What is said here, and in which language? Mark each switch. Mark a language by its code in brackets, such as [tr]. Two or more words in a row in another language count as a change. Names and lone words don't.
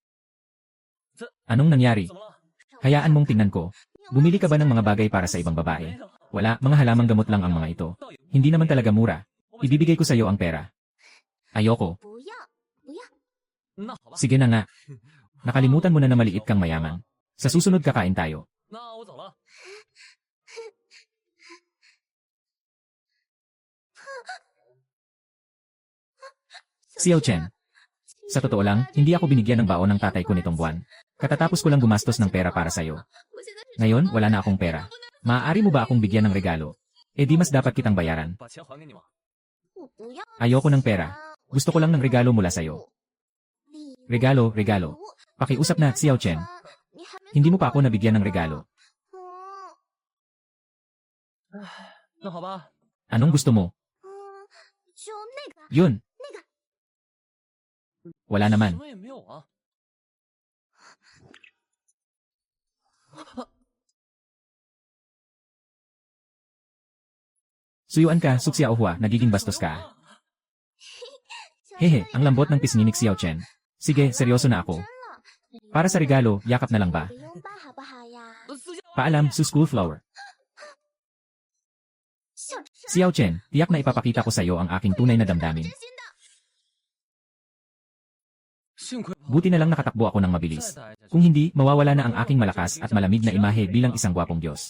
[tl] Anong nangyari? Hayaan mong tingnan ko. Bumili ka ba ng mga bagay para sa ibang babae? Wala, mga halamang gamot lang ang mga ito. Hindi naman talaga mura. Ibibigay ko sa iyo ang pera. Ayoko. Sige na nga. Nakalimutan mo na na maliit kang mayaman. Sa susunod kakain tayo. [zh] 那我走了。 [tl] Xiao Chen. Sa totoo lang, hindi ako binigyan ng baon ng tatay ko nitong buwan. Katatapos ko lang gumastos ng pera para sa'yo. Ngayon, wala na akong pera. Maaari mo ba akong bigyan ng regalo? Eh di mas dapat kitang bayaran. [zh] 把钱还给你吗？ [tl] Ayoko ng pera. Gusto ko lang ng regalo mula sa'yo. Regalo, regalo. Pakiusap na, Xiao Chen. Hindi mo pa ako nabigyan ng regalo. [zh] 那好吧， [tl] Anong gusto mo? [zh] 就那个， [tl] Yun. Wala [zh] 什 [tl] naman. [zh] 么也没有啊。 [tl] Suyuan ka, Suxia Ohua, nagiging bastos ka. Hehe, ang lambot ng pisngi ni Xiao Chen. Sige, seryoso na ako. Para sa regalo, yakap na lang ba? [zh] 不用吧，好不好呀？私下 [tl] Paalam, Su School Flower. [zh] 小智， [tl] Xiao Chen, tiyak na ipapakita ko sa iyo ang aking tunay na damdamin. [zh] 真心的。幸亏 [tl] Buti na lang nakatakbo ako ng mabilis. [zh] 再打一下 [tl] Kung hindi, mawawala na ang aking malakas at malamig na imahe bilang isang gwapong Diyos.